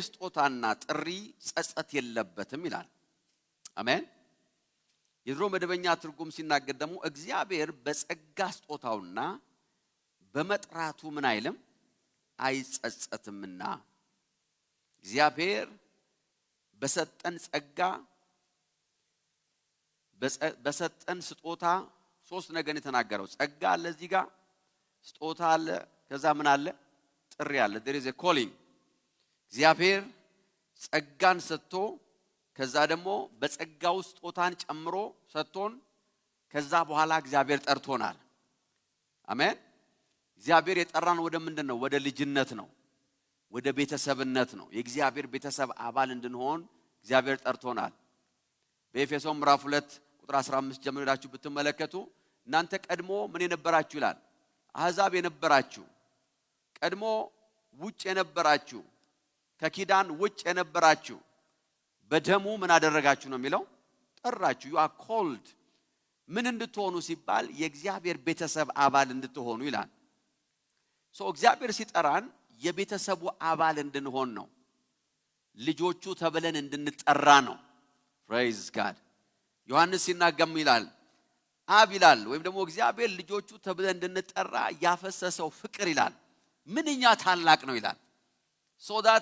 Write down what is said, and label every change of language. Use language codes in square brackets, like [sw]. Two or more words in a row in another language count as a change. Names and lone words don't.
[am] ስጦታና ጥሪ ጸጸት የለበትም ይላል አሜን የድሮ መደበኛ ትርጉም ሲናገር ደግሞ እግዚአብሔር በጸጋ ስጦታውና በመጥራቱ ምን አይልም አይጸጸትምና እግዚአብሔር በሰጠን ጸጋ በሰጠን ስጦታ ሶስት ነገር የተናገረው ጸጋ አለ እዚህ ጋር ስጦታ አለ ከዛ ምን አለ ጥሪ አለ [en] there is a calling [am] እግዚአብሔር ጸጋን ሰጥቶ ከዛ ደግሞ በጸጋው ስጦታን ጨምሮ ሰጥቶን ከዛ በኋላ እግዚአብሔር ጠርቶናል አሜን እግዚአብሔር የጠራን ወደ ምንድነው ወደ ልጅነት ነው ወደ ቤተሰብነት ነው የእግዚአብሔር ቤተሰብ አባል እንድንሆን እግዚአብሔር ጠርቶናል በኤፌሶን ምዕራፍ 2 ቁጥር 15 ጀምራችሁ ብትመለከቱ እናንተ ቀድሞ ምን የነበራችሁ ይላል አሕዛብ የነበራችሁ ቀድሞ ውጭ የነበራችሁ ከኪዳን ውጭ የነበራችሁ በደሙ ምን አደረጋችሁ ነው የሚለው ጠራችሁ [en] you are called [am] ምን እንድትሆኑ ሲባል የእግዚአብሔር ቤተሰብ አባል እንድትሆኑ ይላል so እግዚአብሔር ሲጠራን የቤተሰቡ አባል እንድንሆን ነው ልጆቹ ተብለን እንድንጠራ ነው [en] praise God [am] ዮሐንስ ሲናገም ይላል አብ ይላል ወይም ደግሞ እግዚአብሔር ልጆቹ ተብለን እንድንጠራ ያፈሰሰው ፍቅር ይላል ምንኛ ታላቅ ነው ይላል [en] so that